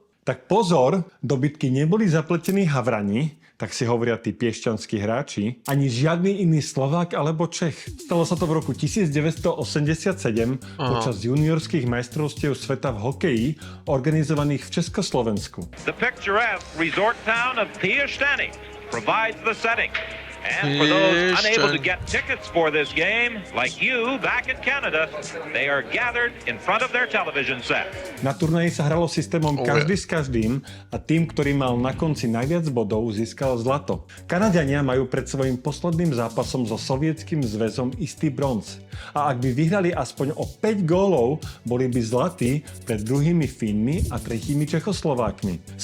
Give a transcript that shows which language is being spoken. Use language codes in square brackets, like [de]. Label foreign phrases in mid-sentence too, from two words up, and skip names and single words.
[sk] tak pozor, do bitky neboli zapletení havrani, tak si hovoria tí piešťanskí hráči, ani žiadny iný Slovák alebo Čech. Stalo sa to v roku 1987 počas juniorských majstrovstiev sveta v hokeji, organizovaných v Československu. [en] The picturesque resort town of Piešťany provides the setting. And for those unable to get tickets for this game, like you back in Canada, they are gathered in front of their television set. [sk] Na turnaji sa hralo systémom každý s každým a tým, ktorý mal na konci najviac bodov, získal zlato. Kanaďania majú pred svojím posledným zápasom so Sovietským zväzom istý bronz. A ak by vyhrali aspoň o 5 gólov, boli by zlatí pred druhými Fínmi a tretími Čechoslovákmi.